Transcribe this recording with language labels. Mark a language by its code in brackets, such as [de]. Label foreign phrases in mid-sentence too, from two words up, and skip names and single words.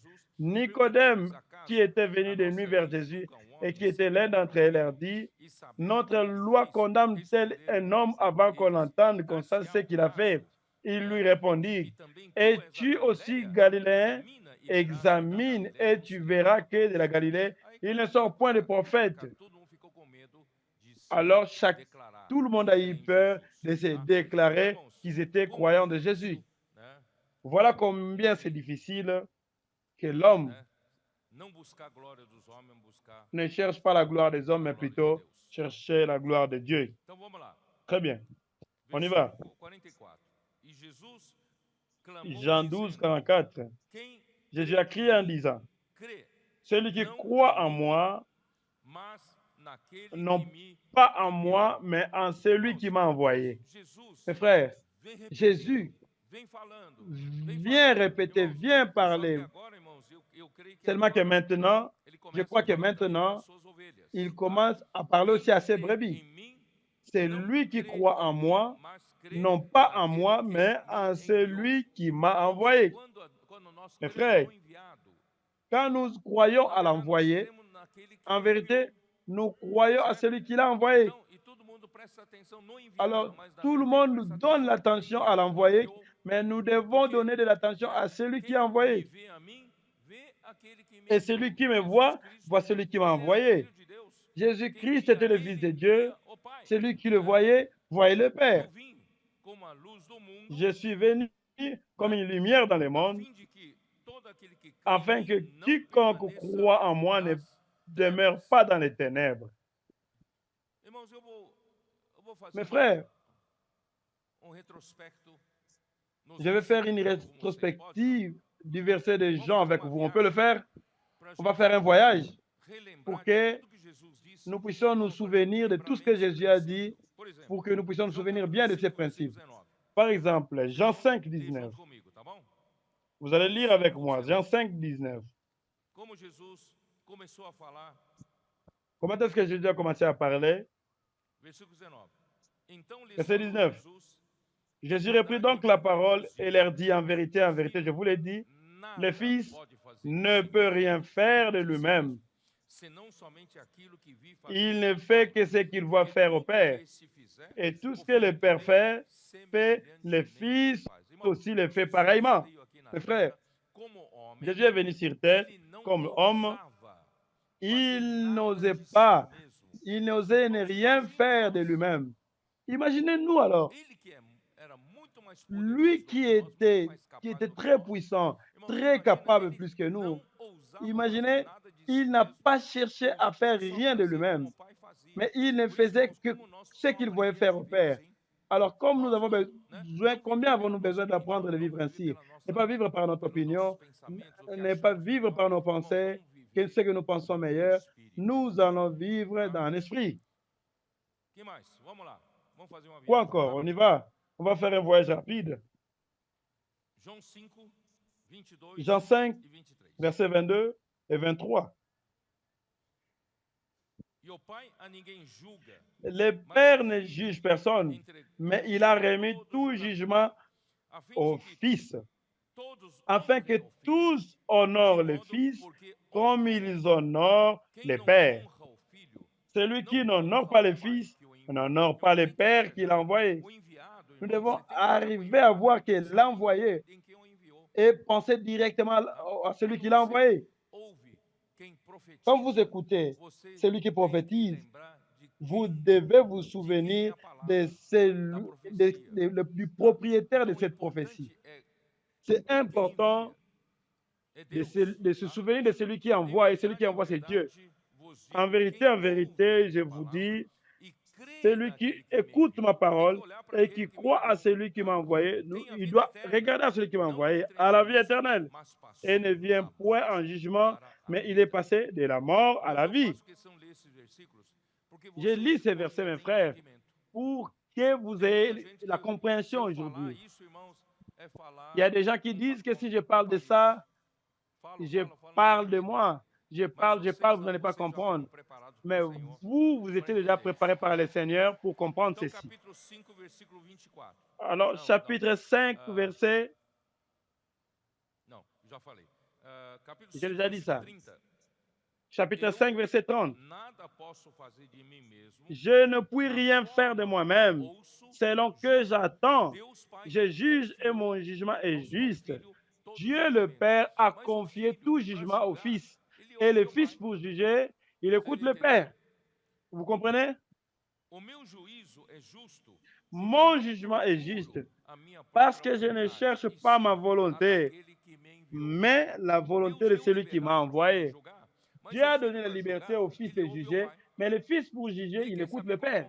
[fr] Nicodème, qui était venu de nuit vers Jésus et qui était l'un d'entre eux, leur dit, « Notre loi condamne tel un homme avant qu'on l'entende, qu'on sache ce qu'il a fait. » Il lui répondit, « Es-tu aussi galiléen? Examine et tu verras que de la Galilée, il ne sort point de prophète. » Alors [pt] declarar [fr] tout le monde a eu [pt] em [fr] peur [pt] Jesus, [fr] de se [pt] tá? [fr] déclarer [pt] Irmãos, [fr] qu'ils étaient [pt] como [fr] croyants [pt] é [fr] de Jésus. [pt] difícil, né? [fr] Voilà combien c'est difficile que l'homme [pt] Né? Não buscar a glória dos homens, buscar [fr] ne cherche pas la gloire des hommes, [pt] a [fr] mais [pt] glória de [fr] plutôt [pt] Deus. [fr] chercher la gloire de Dieu. [pt] Então vamos lá. [fr] Très bien. On y va. [pt] Versículo 44. E Jesus clamou [fr] Jean 12, dizendo: 44. [pt] Quem [fr] Jésus [pt] crê [fr] a crié en [pt] em mim, [fr] disant, [pt] crê [fr] celui qui [pt] não [fr] croit [pt] em [fr] en [pt] mim, [fr] moi, [pt] mas naquele que [fr] non [pt] me [fr] pas en [pt] enviou. [fr] moi, mais en celui [pt] Irmãos, [fr] qui m'a envoyé. [pt] Jesus [fr] Mes frères, [pt] vem repetindo, [fr] Jésus [pt] vem falando, [fr] vient répéter, [pt] irmãos. [fr] vient [pt] Só que [fr] parler. [pt] agora, irmãos, eu creio que [fr] Seulement que [pt] agora [fr] maintenant, [pt] ele [fr] je [pt] começa [fr] crois [pt] a [fr] que [pt] falar também para [fr] maintenant, [pt] as suas ovelhas. [fr] il [pt] Tá? [fr] commence à parler aussi à ses [pt] Quem crê [fr] brebis. [pt] em mim, [fr] C'est [pt] não [fr] lui qui [pt] crê [fr] croit en [pt] em mim, [fr] moi, [pt] mas crê [fr] non pas en [pt] naquele [fr] moi, [pt] que [fr] mais [pt] me [fr] en [pt] enviou. [fr] celui qui m'a [pt] Irmãos, [fr] envoyé. [pt] quando nós [fr] Mes [pt] cremos [fr] frères, [pt] no enviado, [fr] quand nous croyons [pt] na [fr] à [pt] verdade nós [fr] l'envoyé, [pt] cremos naquele que [fr] en [pt] o [fr] vérité, [pt] enviou. [fr] nous croyons à [pt] Certo? [fr] celui qui l'a envoyé. [pt] Então, e todo mundo presta atenção no enviado, [fr] Alors, [pt] mas na [fr] tout le [pt] verdade tem que [fr] monde nous [pt] prestar [fr] donne [pt] atenção [fr] l'attention à [pt] naquele que o [fr] l'envoyé, [pt] enviou. [fr] mais nous devons [pt] Porque [fr] donner de l'attention à celui qui [pt] quem [fr] a [pt] me [fr] envoyé. [pt] vê a mim, vê aquele que me [fr] Et [pt] enviou. [fr] celui qui me [pt] Jesus [fr] voit, [pt] Cristo, [fr] voit celui qui m'a [pt] ele era [fr] envoyé. [pt] filho de Deus. Quem [fr] Jésus-Christ [pt] via [fr] était le Fils de [pt] ele, [fr] Dieu. [pt] via o Pai. [fr] Celui qui le [pt] Né? [fr] voyait, voyait le Père. [pt] Eu vim como a luz do mundo, [fr] Je suis venu comme une lumière dans le [pt] a [fr] monde, [pt] fim de que todo aquele que crê [fr] afin [pt] em [fr] que [pt] mim não [fr] quiconque [pt] permaneça [fr] croit en moi ne [pt] nas [fr] demeure [pt] trevas. [fr] pas dans les ténèbres. [pt] Irmãos, eu vou fazer [fr] Mes frères, [pt] retrospecto nos [fr] je vais faire une [pt] versículos com vocês. Pode, não? [fr] rétrospective du verset de [pt] Vamos [fr] Jean [pt] fazer [fr] avec [pt] uma [fr] vous. On peut le [pt] viagem [fr] faire? [pt] pra [fr] On va [pt] gente [fr] faire un voyage [pt] relembrar [fr] pour [pt] de [fr] que [pt] tudo que Jesus disse. [fr] nous puissions nous [pt] Irmãos, pra gente [fr] souvenir de [pt] lembrar [fr] tout ce [pt] bem [fr] que [pt] esse [fr] Jésus a [pt] princípio. [fr] dit, [pt] Por exemplo, [fr] pour que nous puissions nous [pt] João [fr] souvenir [pt] capítulo [fr] bien de [pt] 5, [fr] ces [pt] versículo [fr] principes. [pt] 19. [fr] Par exemple, Jean 5, [pt] Leia [fr] 19. [pt] junto comigo, tá bom? [fr] Vous allez lire avec [pt] João [fr] moi, [pt] 5, [fr] Jean [pt] 19. [fr] 5, 19. [pt] Como Jesus começou a falar, [fr] Comment est-ce que Jésus a commencé à parler? [pt] versículo 19. Então lhes [fr] Verset [pt] falou [fr] 19. [pt] Jesus, [fr] Jésus reprit donc la parole et leur dit en vérité, je vous l'ai dit, le [pt] nada [fr] Fils [pt] pode fazer [fr] ne [pt] de si [fr] peut [pt] mesmo, [fr] rien faire de [pt] de si [fr] lui-même. [pt] mesmo, senão somente aquilo que vi fazer [fr] Il ne [pt] o [fr] fait [pt] Pai. [fr] que ce qu'il voit [pt] Porque [fr] faire au [pt] tudo [fr] Père. [pt] que se fizer, [fr] Et tout ce [pt] o [fr] que le [pt] Filho [fr] Père [pt] também [fr] fait, le [pt] semelhantemente [fr] Fils [pt] faz. Irmãos, [fr] aussi le fait [pt] Jesus [fr] pareillement. [pt] veio aqui na [fr] Mes frères, [pt] terra como homem, [fr] Jésus est venu sur terre [pt] ele não [fr] comme homme. [pt] ousava fazer [fr] Il [pt] nada [fr] n'osait [pt] de si [fr] pas, [pt] mesmo. [fr] il n'osait ne [pt] Irmãos, [fr] rien [pt] imagine [fr] faire de [pt] nós. [fr] lui-même. Imaginez-nous alors, [pt] Ele que era muito mais [fr] lui [pt] poderoso do que nós, muito mais [fr] qui [pt] capaz [fr] était [pt] do que [fr] très [pt] nós. [fr] puissant, [pt] Irmãos, [fr] très [pt] imagina, [fr] capable [pt] ele [fr] plus que nous. [pt] não ousava fazer [fr] Imaginez, [pt] nada de si [fr] il n'a [pt] mesmo. [fr] pas cherché à [pt] Ele [fr] faire [pt] só [fr] rien de [pt] fazia [fr] lui-même, [pt] como o Pai fazia. [fr] mais il ne [pt] Por isso, [fr] faisait [pt] irmãos, [fr] que [pt] como nós [fr] ce [pt] precisamos [fr] qu'il voulait [pt] aprender a [fr] faire au [pt] viver [fr] Père. [pt] assim. [fr] Alors, comme nous [pt] Nós [fr] avons [pt] não, né, [fr] besoin, [pt] não [fr] combien [pt] viver pela [fr] avons-nous [pt] nossa [fr] besoin [pt] opinião, [fr] d'apprendre de [pt] não [fr] vivre [pt] viver [fr] ainsi? [pt] pela nossa [fr] Ne pas vivre par notre [pt] pelos nossos [fr] opinion, [pt] pensamentos, o que [fr] ne pas [pt] achamos [fr] vivre [pt] melhor. [fr] par nos [pt] Irmãos, [fr] pensées, [pt] vamos [fr] que [pt] viver [fr] ce que nous pensons [pt] no [fr] meilleur. [pt] Espírito. [fr] Nous allons vivre [pt] Tá? [fr] dans l'esprit. [pt] Que mais? Vamos lá. Vamos fazer uma [fr] Quoi [pt] viagem [fr] encore? On y [pt] rápida. [fr] va. On va faire un voyage rapide. [pt] João 5, 22 [fr] Jean 5, [pt] e 23. [fr] versets 22 et 23. [pt] E o Pai a ninguém julga, [fr] Le [pt] mas [fr] Père [pt] ao [fr] ne [pt] Filho [fr] juge personne, [pt] entregou [fr] mais il a remis [pt] todo [fr] tout [pt] julgamento, [fr] jugement [pt] a fim [fr] au [pt] de que [fr] Fils, [pt] todos [fr] afin que [pt] honrem ao Filho, [fr] tous honorent [pt] de [fr] le [pt] modo [fr] Fils [pt] porque [fr] comme [pt] honram [fr] ils [pt] o Pai. [fr] honorent [pt] Quem [fr] le [pt] não [fr] Père. [pt] honra o Filho, [fr] Celui [pt] não [fr] qui n'honore [pt] honra [fr] pas [pt] o [fr] le [pt] Pai [fr] Fils [pt] que o enviou. [fr] n'honore pas le [pt] Irmãos, tem que [fr] Père qui l'a [pt] enxergar [fr] envoyé. [pt] o enviado, [fr] Nous [pt] irmãos. [fr] devons [pt] Você tem que olhar para o [fr] arriver à [pt] enviado [fr] voir [pt] e [fr] que [pt] pensar [fr] l'envoyé [pt] em quem o enviou. [fr] et penser directement [pt] Tá? [fr] à celui [pt] Quando [fr] qui l'a [pt] você [fr] envoyé. [pt] ouve quem [fr] Quand vous [pt] profetiza, [fr] écoutez [pt] você [fr] celui qui [pt] tem que [fr] prophétise, [pt] lembrar de [fr] vous [pt] quem, [fr] devez vous [pt] de quem é [fr] souvenir [pt] a palavra, [fr] de [pt] da [fr] celui, [pt] profecia. [fr] du [pt] Tá? [fr] propriétaire de [pt] Então, o [fr] cette prophétie. [pt] importante é [fr] C'est [pt] quem [fr] important [pt] envia. É [fr] de [pt] Deus. [fr] se [pt] Tá? [fr] souvenir de celui qui [pt] Em [fr] envoie, et celui qui [pt] verdade, [fr] envoie, c'est Dieu. [pt] vos [fr] En [pt] digo, [fr] vérité, [pt] quem [fr] en vérité, [pt] ouve [fr] je [pt] a [fr] vous [pt] palavra [fr] dis, [pt] e crê [fr] celui qui [pt] naquele que me [fr] écoute ma [pt] enviou, tem que [fr] parole [pt] olhar para [fr] et [pt] aquele [fr] qui [pt] que me [fr] croit à [pt] enviou. [fr] celui qui [pt] Tá? [fr] m'a envoyé, [pt] Tem a [fr] il [pt] vida [fr] doit [pt] eterna, [fr] regarder à celui qui m'a [pt] não [fr] envoyé, [pt] entra em [fr] à la vie [pt] juízo, [fr] éternelle, [pt] mas [fr] et [pt] passou [fr] ne vient [pt] da [fr] point en [pt] morte [fr] jugement, [pt] para a [fr] mais il est [pt] vida. [fr] passé de la mort à [pt] Irmãos, [fr] la [pt] eu [fr] vie. [pt] faço questão de ler esses versículos porque [fr] Je lis [pt] vocês [fr] ces [pt] hoje [fr] versets, [pt] não [fr] mes [pt] têm [fr] frères, [pt] entendimento. [fr] pour que vous [pt] Tem muita [fr] ayez [pt] gente que, [fr] la [pt] se [fr] compréhension [pt] eu falar [fr] aujourd'hui. [pt] isso, irmãos, é falar [fr] Il y a des gens qui disent que si je parle de ça, je [pt] falo, não [fr] parle [pt] vão [fr] de [pt] entender. [fr] moi. Je [pt] Mas [fr] parle, [pt] vocês [fr] vous [pt] não, [fr] n'allez pas [pt] vocês já [fr] comprendre. [pt] foram preparados [fr] Mais [pt] pelo Senhor [fr] vous [pt] para [fr] étiez déjà [pt] entender isso. [fr] préparé par le Seigneur pour comprendre [pt] Então, [fr] ceci. [pt] capítulo 5, versículo 24. [fr] Alors, [pt] Não, [fr] chapitre 5, Ah, verset, [pt] não, já falei. Capítulo [fr] j'ai [pt] 5, [fr] déjà dit ça. [pt] versículo 30. [fr] Chapitre [pt] Eu [fr] 5, verset 30. [pt] nada posso fazer de mim mesmo. [fr] Je ne puis [pt] Da [fr] rien faire de [pt] forma [fr] moi-même. [pt] que ouço, [fr] Selon que [pt] julgo. [fr] j'attends, [pt] Deus Pai [fr] je juge et [pt] confiou [fr] mon jugement est [pt] ao seu [fr] juste. [pt] Filho todos os [fr] Dieu le [pt] julgamentos. [fr] Père a [pt] Mas o [fr] confié [pt] Filho, [fr] tout [pt] para [fr] jugement au [pt] julgar, [fr] Fils. [pt] ele [fr] Et [pt] ouve [fr] le [pt] o [fr] Fils, [pt] Pai. [fr] pour juger, il écoute [pt] Vocês [fr] le [pt] entenderam? [fr] Père. Vous comprenez? Mon jugement est juste parce que je ne cherche pas ma volonté, mais la volonté de celui qui m'a envoyé. Dieu a donné la liberté au Fils de juger, mais le Fils, pour juger, il écoute le Père.